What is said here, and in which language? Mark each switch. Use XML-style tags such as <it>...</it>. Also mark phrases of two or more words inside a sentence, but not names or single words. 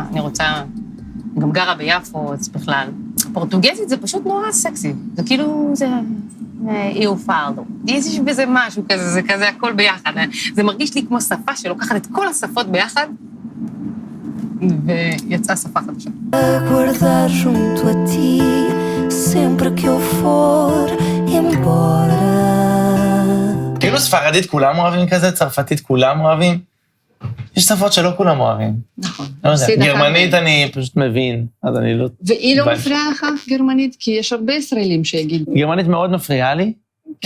<he>אני רוצה, גם גרה ביפו, אז בכלל. פורטוגזית זה פשוט נורא סקסי. זה כאילו, זה... איופרדו. יש בזה משהו כזה, זה כזה הכל ביחד. זה מרגיש לי כמו שפה שלוקחת את כל השפות ביחד, ויצאה שפה חדשה.</he> <pt>Guardar junto a ti, sempre que eu for embora.</pt> <he>כאילו ספרדית כולם אוהבים כזה, צרפתית כולם אוהבים. יש שפות שלא כולם אוהבים. נכון. לא יודע, גרמנית אני פשוט מבין, אז אני לא... והיא לא מפריעה לך, גרמנית? כי יש הרבה ישראלים שיגידו. גרמנית מאוד מפריעה לי, כן.</he>